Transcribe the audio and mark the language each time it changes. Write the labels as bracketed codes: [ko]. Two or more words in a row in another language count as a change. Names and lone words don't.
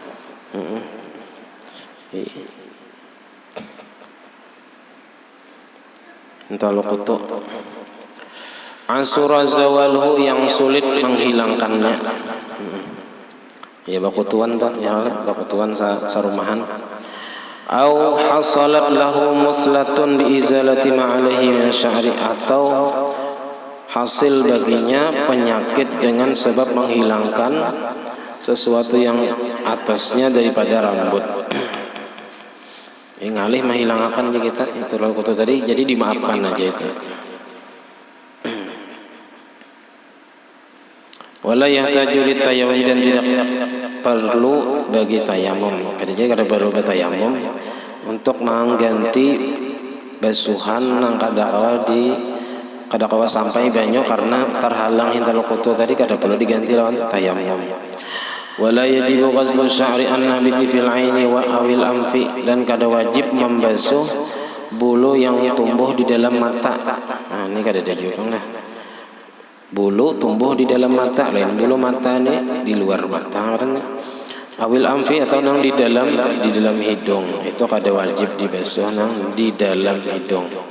[bjn] Hintalu kutu. [ar] عسر زواله, [id] yang sulit menghilangkannya. Ya bakutuan tak, ya bakutuan sarumahan. [ar] أو حصلت له مثلة بإزالة ما عليه من الشعر, [id] atau hasil baginya penyakit dengan sebab menghilangkan sesuatu yang atasnya daripada rambut. [bjn] Yang ngalih menghilangkan kita itu kutu tadi, jadi dimaafkan aja itu. [ar] ولا يحتاج لتيمم, [id] dan tidak perlu bagi tayamum. [bjn] Jadi kada perlu bertayamum untuk mengganti basuhan nang kada kawa sampai banyu karena terhalang hintalu kutu tadi, kada perlu diganti lawan tayamum. [ar] ولا يجب غسل شعر النابت في العين وأو الأنف, [bjn] dan kada wajib membasuh bulu yang tumbuh di dalam mata. Nah, ini kada ada diukang dah. Bulu tumbuh di dalam mata, lain bulu mata ni di luar mata kan. [ar] أو الأنف, [bjn] atau nang di dalam hidung, itu kada wajib dibasuh nang di dalam hidung.